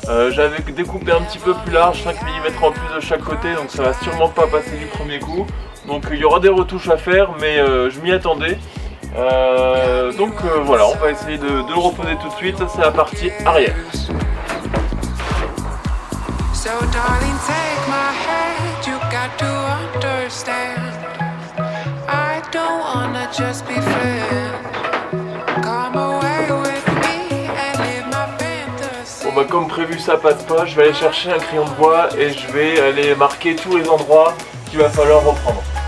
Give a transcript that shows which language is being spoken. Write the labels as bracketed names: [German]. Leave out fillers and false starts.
[French] J'avais découpé un petit peu plus large, 5 mm en plus de chaque côté, donc ça va sûrement pas passer du premier coup. Donc il y aura des retouches à faire, mais je m'y attendais. Voilà, on va essayer de le reposer tout de suite, ça c'est la partie arrière. [English] So darling, take my hand, you got to understand. I don't wanna just be friends. Come away with me and live my fantasy. [French] Bon bah comme prévu ça passe pas, je vais aller chercher un crayon de bois et je vais aller marquer tous les endroits qu'il va falloir reprendre.